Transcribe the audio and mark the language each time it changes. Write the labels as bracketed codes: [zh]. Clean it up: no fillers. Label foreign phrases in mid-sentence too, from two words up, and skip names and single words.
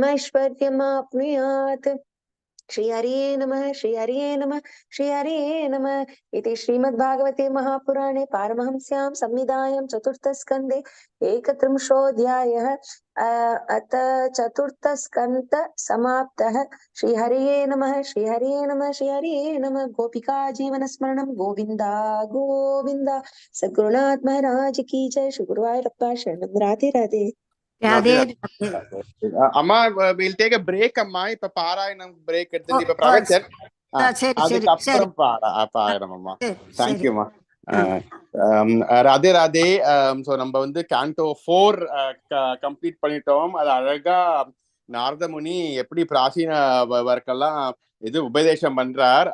[sa] ऐश्वर्यमाप्नुयात् श्री हरिये नमः श्री हरिये नमः श्री हरिये नमः इति श्रीमद्भागवते महापुराणे पारमहंस्यां संहितायां चतुर्थस्कन्धे एकत्रिंशोऽध्यायः अथ चतुर्थस्कन्ध समाप्तः श्री हरिये नमः श्री हरिये नमः श्री हरिये नमः गोपिका जीवनस्मरणं गोविन्दा गोविन्दा [hi] सद्गुरुनाथ महाराज की जय [sa] श्री गुरुवायूरप्पा शरणं राधे राधे। [ta] ராதே ராதே ராதே. அம்மா [en] we'll take a break [ta] அம்மா. இப்ப பாராயணம் பிரேக் ஓ, எடுத்து இப்ப ஓ, பிரவச்சன் சரி சரி சரி அதுக்கப்புறம் பாராயணம் அம்மா. சரி சரி. தேங்க்யூம்மா. ம். ராதே ராதே. ஸோ நம்ம வந்து [en] canto 4 complete [ta] பண்ணிட்டோம். அது அழகா நாரதமுனி எப்படி பிராச்சீன வர்க்கெல்லாம் இது உபதேசம் பண்றார்.